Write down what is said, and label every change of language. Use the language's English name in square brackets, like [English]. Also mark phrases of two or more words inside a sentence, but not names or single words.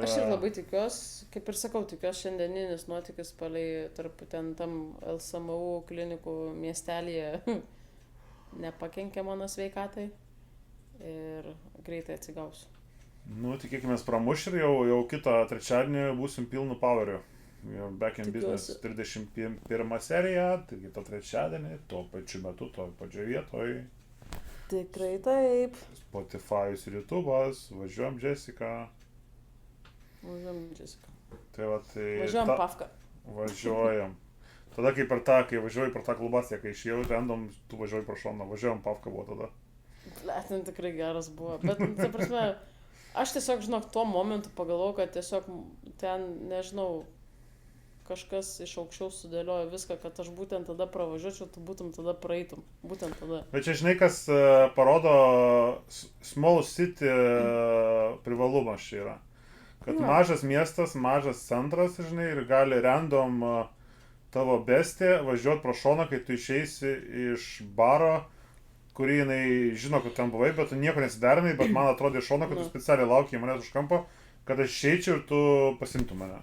[Lithuanian] Aš ir labai tikiuosi, kaip ir sakau, tikiuosi šiandieninis nuotykis palei tarp ten tam LSMU klinikų miestelėje nepakenkė mano sveikatai. Ir greitai atsigausiu. Nu, tikėkime, pramuš ir jau kitą trečiadienį būsim pilnu poweriu. [English] Back in business [Lithuanian] 31 serija, tai kitą trečiadienį, tuo pačiu metu, toj pačioj vietoj. Tikrai taip. Spotify'us ir YouTube'as, važiuojam Jessica. Tai va, tai... Važiuojam Pafką. Važiuojam. Tada kai važiuoji per tą klubasiją, kai išėjau, random, tu važiuoji pro šoną, važiuojam Pafką buvo tada. Ten tikrai geras buvo, bet, ta prasme, aš tiesiog, žinok, tuo momentu pagalvojau, kad tiesiog ten, nežinau, kažkas iš aukščiau sudėliojo viską, kad aš būtent tada pravažiuočiau, tu būtum tada praeitum, būtent tada. Bet čia, žinai, kas parodo [English] small city [Lithuanian] privalumas čia yra. Kad mažas miestas, mažas centras, žinai, ir gali random tavo bestė važiuoti pro šoną, kai tu išeisi iš baro, kurį jinai žino, kad ten buvai, bet tu nieko nesiderinai, bet man atrodė iš šono, kad tu specialiai laukiai manęs už kampo, kad aš išeičiau ir tu pasimtum mane.